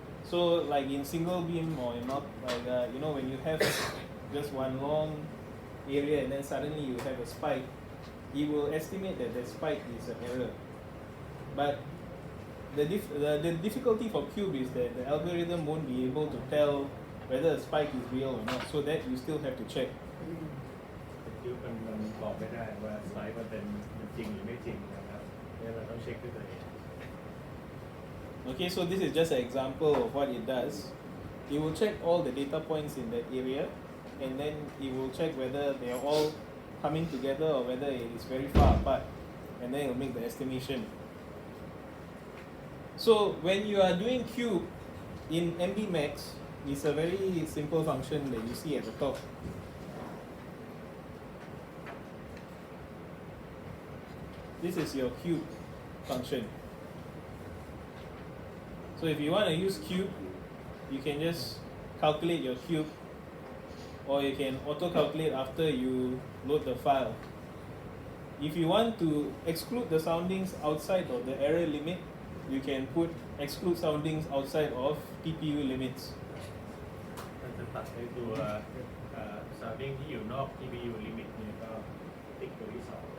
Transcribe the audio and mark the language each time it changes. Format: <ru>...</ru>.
<en>So like in single beam or in not like when you have just one long area and then suddenly you have a spike, it will estimate that the spike is an error. But the difficulty for cube is that the algorithm won't be able to tell whether a spike is real or not, so that you still have to check.</en> <th>คิวมันบอกไม่ได้ว่าสไลด์มันเป็นจริงหรือไม่จริงนะครับเนี่ยเราต้องเช็คด้วยตัวเอง</th> <en>Okay, so this is just an example of what it does. It will check all the data points in that area, and then it will check whether they are all coming together or whether it is very far apart, and then it will make the estimation. So when you are doing cube in MD Max, it's a very simple function that you see at the top. This is your cube function. So if you want to use cube, you can just calculate your cube, or you can auto-calculate after you load the file. If you want to exclude the soundings outside of the error limit, you can put exclude soundings outside of TPU limits.</en> <th>มันจะตัดในตัวsounding ที่อยู่นอก TPU limit เนี่ยก็ติ๊กตัวที่2</th>